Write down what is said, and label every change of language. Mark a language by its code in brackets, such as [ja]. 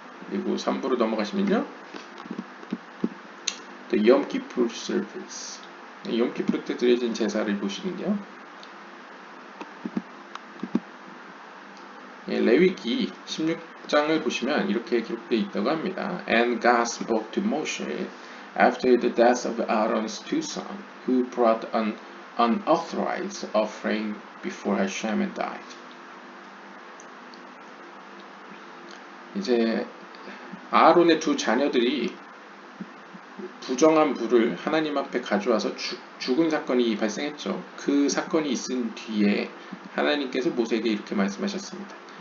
[ko] 그리고 3부로 넘어가시면요, [en] The Yom Kippur Service, [ko] 욤키푸르 때 드려진 제사를 보시는데요, 레위기 16장을 보시면 이렇게 기록되어 있다고 합니다. [en] And God spoke to Moshe after the death of Aaron's two sons, who brought an unauthorized offering before Hashem and died. [ko] 이제 아론의 두 자녀들이 부정한 불을 하나님 앞에 가져와서 죽은 사건이 발생했죠. 그 사건이 있은 뒤에 하나님께서 모세에게 이렇게 말씀하셨습니다.